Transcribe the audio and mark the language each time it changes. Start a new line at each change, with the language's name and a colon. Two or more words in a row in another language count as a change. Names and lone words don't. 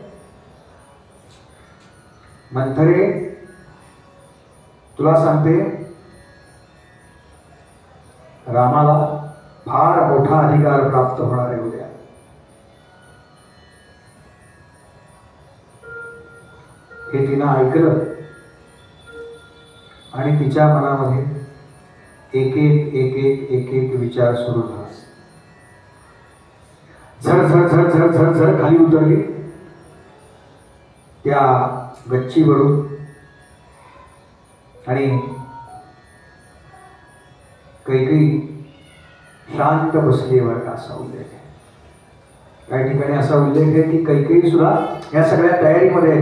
Marathi: मंथरे, तुला सांगते, रामाला फार मोठा अधिकार प्राप्त होणार आहे उद्या. हे तिनं ऐकलं आणि तिच्या मनामध्ये एक एक एक एक एक एक विचार सुरू झाला. झर झर झर झर झर झर खाली उतरली त्या गच्चीवरून आणि कैकेयी शांत बसली. वर का असा उल्लेख आहे, काही ठिकाणी असा उल्लेख आहे की कैकेयी सुद्धा या सगळ्या तयारीमध्ये आहे.